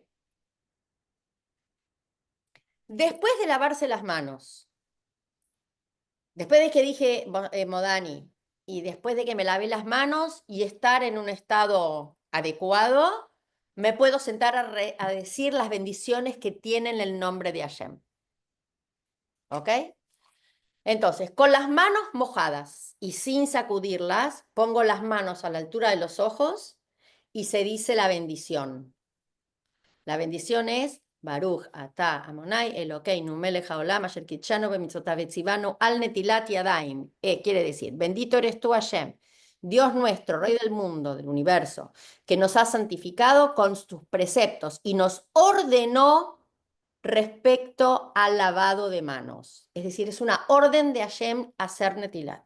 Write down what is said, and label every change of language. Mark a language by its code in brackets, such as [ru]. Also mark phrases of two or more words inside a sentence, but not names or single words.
[es] Después de lavarse las manos, después de que dije Modani, y después de que me lavé las manos y estar en un estado adecuado, me puedo sentar a decir las bendiciones que tienen el nombre de Hashem. ¿Ok? Entonces, con las manos mojadas y sin sacudirlas, pongo las manos a la altura de los ojos y se dice la bendición. La bendición es [he] ברוך אתה אמוני אלוקינו מלך העולם אשר קדשנו במצוותיו וציוונו על נטילת ידיים. [es] Quiere decir, bendito eres tú Hashem, Dios nuestro, Rey del mundo, del universo, que nos ha santificado con tus preceptos y nos ordenó respecto al lavado de manos. Es decir, es una orden de Hashem hacer netilat.